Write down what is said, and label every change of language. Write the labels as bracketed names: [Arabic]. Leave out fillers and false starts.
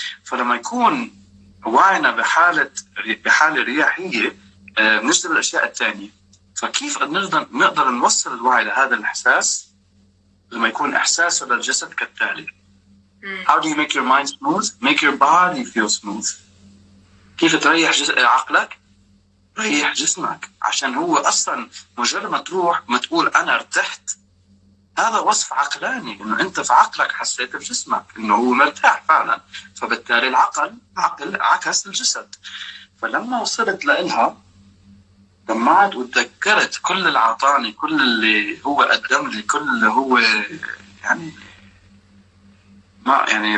[Arabic] فلما يكون وعينا بحالة رياحية بنجذب الأشياء الثانية. فكيف نقدر نوصل الوعي لهذا الإحساس لما يكون إحساسه للجسد كالتالي. [English] How do you make your mind smooth? Make your body feel smooth. [Arabic] كيف تريح عقلك؟ ريح جسمك. عشان هو أصلا مجرد ما تروح ما تقول أنا ارتحت، هذا وصف عقلاني، إنه أنت في عقلك حسيت بجسمك إنه هو مرتاح فعلا. فبالتالي العقل عكس الجسد. فلما وصلت لإلها دمعت وتذكرت كل اللي عطاني، كل اللي هو قدم لي، كل اللي هو يعني ما يعني.